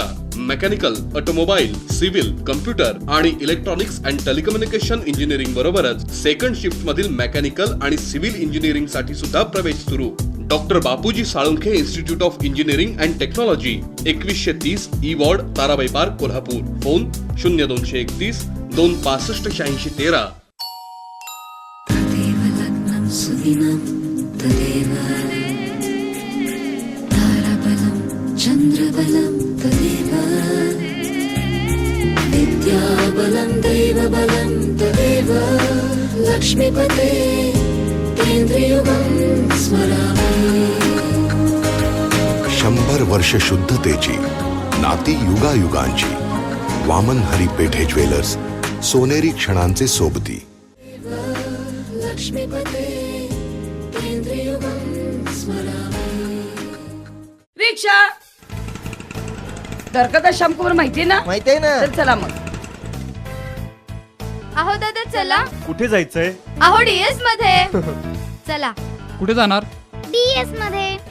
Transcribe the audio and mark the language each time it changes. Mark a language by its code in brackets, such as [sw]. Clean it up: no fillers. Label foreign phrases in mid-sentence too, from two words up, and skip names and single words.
[mr] मेकॅनिकल, ऑटोमोबाईल, सिव्हिल, कम्प्युटर आणि [en] Electronics and Telecommunication Engineering [mr] बरोबरच [en] second shift [mr] मधील मेकॅनिकल आणि सिव्हिल इंजिनिअरिंग साठी सुद्धा प्रवेश सुरू. डॉक्टर बापूजी साळुंखे इन्स्टिट्यूट ऑफ इंजिनिअरिंग अँड टेक्नॉलॉजी, 2130 E वॉर्ड, ताराबाई पार्क, कोल्हापूर. फोन 0231 265 8613. [sa] तदेव लग्नं सुदिनं तदेव ताराबलं चन्द्रबलं तदेव विद्याबलं दैवबलं तदेव लक्ष्मीपते केन्द्रयुगं स्मरामि. [mr] 100 वर्ष शुद्धतेची नाती युगायुगांची. वामन हरी पेठे ज्वेलर्स, सोनेरी क्षणांचे सोबती. [sa] लक्ष्मीपते केन्द्रयुगं स्मरामि. [mr] रिक्षा द्वारकादास श्यामकुमार माहितीये ना? माहितीये ना. तर चला मग. अहो दादा चला. कुठे जायचंय? अहो DS मध्ये. चला. कुठे जाणार? DS मध्ये.